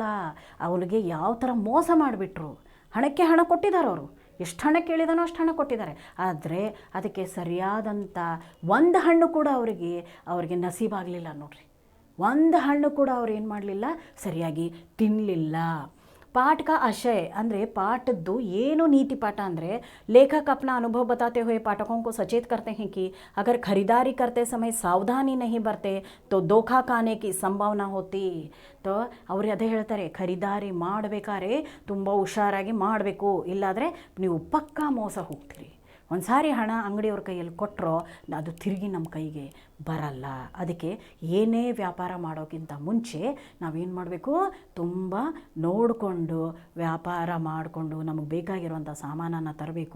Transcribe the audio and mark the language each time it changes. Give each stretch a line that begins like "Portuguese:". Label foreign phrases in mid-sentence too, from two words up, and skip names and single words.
Kannada: ಅವ್ರಿಗೆ ಯಾವ ಥರ ಮೋಸ ಮಾಡಿಬಿಟ್ರು. ಹಣಕ್ಕೆ ಹಣ ಕೊಟ್ಟಿದ್ದಾರೆ ಅವರು, ಎಷ್ಟು ಹಣ ಕೇಳಿದಾನೋ ಅಷ್ಟು ಹಣ ಕೊಟ್ಟಿದ್ದಾರೆ. ಆದರೆ ಅದಕ್ಕೆ ಸರಿಯಾದಂಥ ಒಂದು ಹಣ್ಣು ಕೂಡ ಅವರಿಗೆ ನಸೀಬಾಗಲಿಲ್ಲ ನೋಡ್ರಿ. ಒಂದು ಹಣ್ಣು ಕೂಡ ಅವ್ರು ಏನು ಮಾಡಲಿಲ್ಲ, ಸರಿಯಾಗಿ ತಿನ್ನಲಿಲ್ಲ.
Hindi: पाठ का आशय
Kannada: ಅಂದರೆ ಪಾಠದ್ದು ಏನು ನೀತಿ
Hindi: पाठ ಅಂದರೆ लेखक अपना अनुभव बताते हुए पाठकों को सचेत करते हैं कि अगर खरीदारी करते समय सावधानी नहीं बरते तो धोखा खाने की संभावना होती.
Kannada: तो ಅವರು ಅದೇ ಹೇಳ್ತಾರೆ, ಖರೀದಾರಿ ಮಾಡಬೇಕಾದ್ರೆ ತುಂಬ ಹುಷಾರಾಗಿ ಮಾಡಬೇಕು, ಇಲ್ಲಾದರೆ ನೀವು ಪಕ್ಕಾ ಮೋಸ ಹೋಗ್ತೀರಿ. ಒಂದು ಸಾರಿ ಹಣ ಅಂಗಡಿಯವ್ರ ಕೈಯಲ್ಲಿ ಕೊಟ್ಟರೋ ಅದು ತಿರುಗಿ ನಮ್ಮ ಕೈಗೆ ಬರಲ್ಲ. ಅದಕ್ಕೆ ಏನೇ ವ್ಯಾಪಾರ ಮಾಡೋಕ್ಕಿಂತ ಮುಂಚೆ ನಾವೇನು ಮಾಡಬೇಕು, ತುಂಬ ನೋಡಿಕೊಂಡು ವ್ಯಾಪಾರ ಮಾಡಿಕೊಂಡು ನಮಗೆ ಬೇಕಾಗಿರುವಂಥ ಸಾಮಾನನ್ನು ತರಬೇಕು.